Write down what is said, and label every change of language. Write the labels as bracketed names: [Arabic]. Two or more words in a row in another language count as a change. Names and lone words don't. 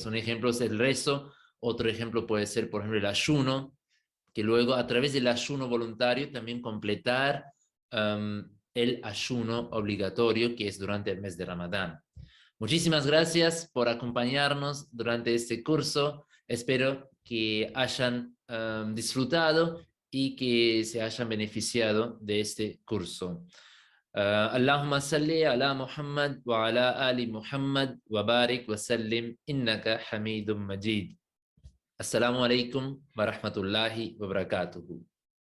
[Spanish] Un ejemplo es el rezo, otro ejemplo puede ser, por ejemplo, el ayuno, que luego a través del ayuno voluntario también completar el ayuno obligatorio que es durante el mes de Ramadán. Muchísimas gracias por acompañarnos durante este curso. Espero que hayan disfrutado y que se hayan beneficiado de este curso. [Arabic] اللهم صل على محمد وعلى آل محمد وبارك وسلم إنك حميد مجيد. السلام عليكم ورحمة الله وبركاته.